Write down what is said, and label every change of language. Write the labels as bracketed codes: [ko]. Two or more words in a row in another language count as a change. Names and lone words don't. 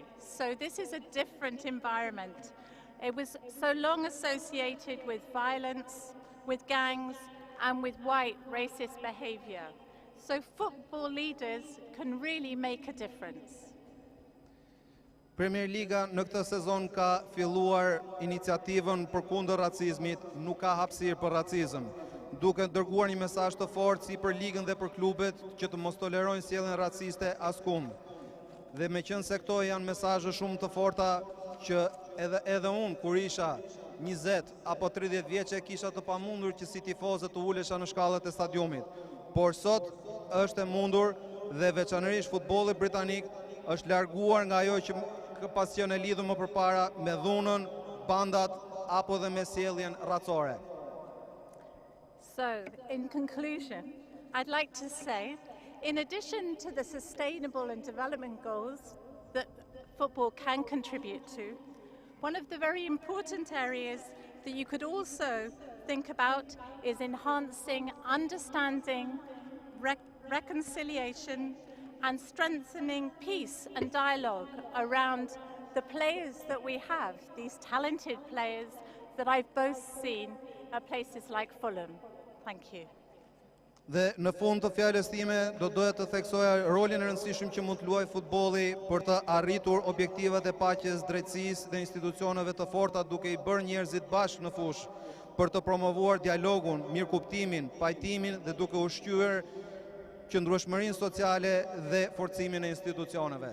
[en] So this is a different environment. It was so long associated with violence, with gangs, and with white racist behavior. So football leaders can really make a difference. [sq] Premier Liga në këtë sezon ka filluar iniciativën përkundër racizmit, nuk ka hapësirë për racizëm, duke dërguar një mesazh të fortë si për ligën dhe për klubet që të mos tolerojnë sjelljen raciste askund. Dhe meqense këto janë mesazhe shumë të forta që edhe unë kur isha 20 apo 30 vjeçë kisha të pamundur që si tifozë të ulesha në shkallët e stadiumit. Por sot është e mundur dhe veçanërisht futbolli britanik është larguar nga ajo që pasion e lidhur më përpara me dhunën, bandat apo dhe me sjelljen racore. [en] So, in conclusion, I'd like to say, in addition to the sustainable and development goals that football can contribute to, one of the very important areas that you could also think about is enhancing understanding, reconciliation, and strengthening peace and dialogue around the players that we have, these talented players that I've both seen at places like Fulham. Thank you. [sq] Dhe në fund të fjalës time do doja të theksoja rolin e rëndësishëm që mund të luajë futbolli për të arritur objektivat e paqes, drejtësisë dhe institucioneve të forta duke i bërë njerëzit bashkë në fushë për të promovuar dialogun, mirëkuptimin, pajtimin dhe duke ushqyer qëndrueshmërinë sociale dhe forcimin e institucioneve.